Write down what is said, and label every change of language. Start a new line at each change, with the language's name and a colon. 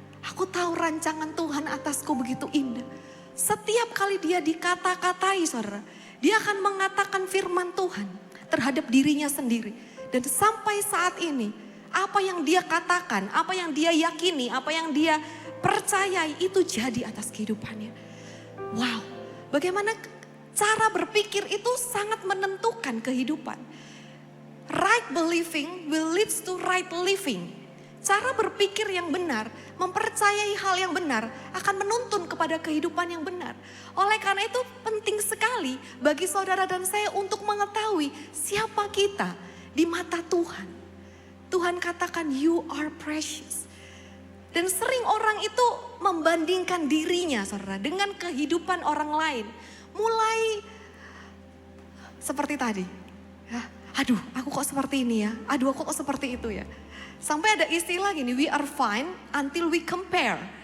Indonesian: Aku tahu rancangan Tuhan atasku begitu indah. Setiap kali dia dikata-katai saudara, dia akan mengatakan firman Tuhan terhadap dirinya sendiri. Dan sampai saat ini, apa yang dia katakan, apa yang dia yakini, apa yang dia percayai itu jadi atas kehidupannya. Wow, bagaimana cara berpikir itu sangat menentukan kehidupan.
English: Right believing will leads to right living.
Indonesian: Cara berpikir yang benar, mempercayai hal yang benar akan menuntun kepada kehidupan yang benar. Oleh karena itu penting sekali bagi saudara dan saya untuk mengetahui siapa kita di mata Tuhan. Tuhan katakan
English: you are precious.
Indonesian: Dan sering orang itu membandingkan dirinya saudara dengan kehidupan orang lain. Mulai seperti tadi. Ya, aduh aku kok seperti ini ya, aduh aku kok seperti itu ya. Sampai ada istilah gini,
English: we are fine until we compare.